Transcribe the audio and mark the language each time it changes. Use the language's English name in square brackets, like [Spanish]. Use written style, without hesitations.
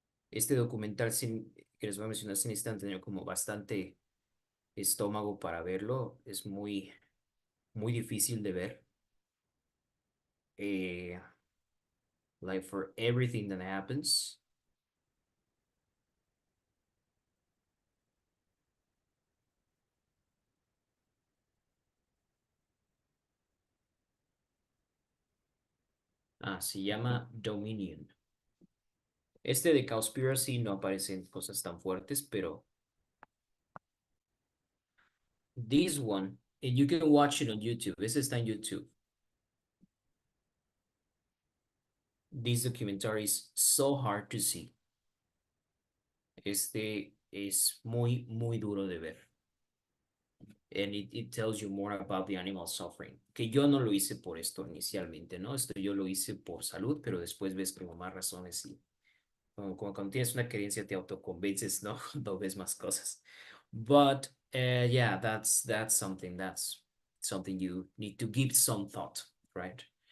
[Spanish] Este documental que les voy a mencionar se necesitan tener como bastante estómago para verlo. Es muy, muy difícil de ver. [English] Like for everything that happens. [Spanish] Se llama Dominion. Este de Cowspiracy no aparecen cosas tan fuertes, pero [English] this one, and you can watch it on YouTube. [Spanish] Este está en YouTube. [English] This documentary is so hard to see. [Spanish] Este es muy, muy duro de ver. [English] And it tells you more about the animal suffering. [Spanish] Que yo no lo hice por esto inicialmente, ¿no? Esto yo lo hice por salud, pero después ves como más razones y como cuando tienes una creencia te autoconvences, ¿no? No ves más cosas. [English] But yeah, that's something you need to give some thought, right?